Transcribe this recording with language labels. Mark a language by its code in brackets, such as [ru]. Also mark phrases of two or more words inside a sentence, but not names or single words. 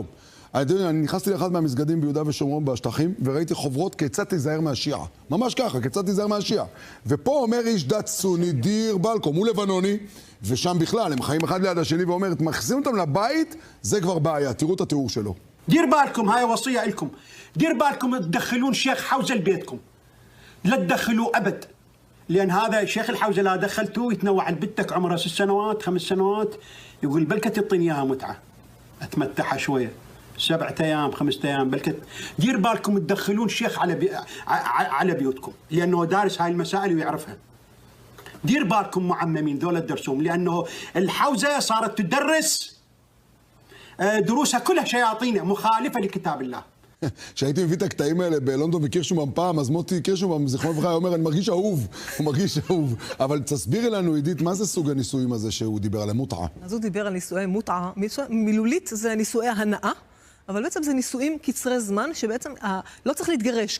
[he] אני נכנסתי לאחד מהמסגדים ביהודה ושומרון בשטחים, וראיתי חוברות כיצד תיזהר מהשיעה. ממש ככה, כיצד תיזהר מהשיעה. ופה אומר איש דת סוני, [ar] دير بالكم, [he] הוא לבנוני, ושם בכלל, הם חיים אחד ליד השני, ואומר, מכניסים אותם לבית, זה כבר בעיה. תראו את התיאור שלו. [ar] دير بالكم هاي وصية لكم دير بالكم تدخلون شيخ حوزة لبيتكم لا تدخلوا أبد لأن هذا الشيخ الحوزة لا دخلتوه يتنوع لبنتك عمرها 6 سنوات 5 سنوات يقول بلكة تعطيني إياها متعة أتمتعها شوية 7 أيام 5 أيام بلكة دير بالكم تدخلون شيخ على بيوتكم لأنه دارس هاي المسائل ويعرفها دير بالكم معممين ذولا تدرسون لأنه الحوزة صارت تدرس دروسها كلها شياطين مخالفة לכתב الله. [he] כשהייתי מביא את הקטעים האלה בלונדון וקירשומם פעם, אז מוטי קירשומם, זיכרונו לברכה, אומר, אני מרגיש אהוב, הוא מרגיש אהוב. אבל תסבירי לנו, עידית, מה זה סוג הנישואים הזה שהוא דיבר על המוטעה? אז הוא דיבר על נישואי מוטעה. מילולית זה נישואי הנאה, אבל בעצם זה נישואים קצרי זמן, שבעצם לא צריך להתגרש.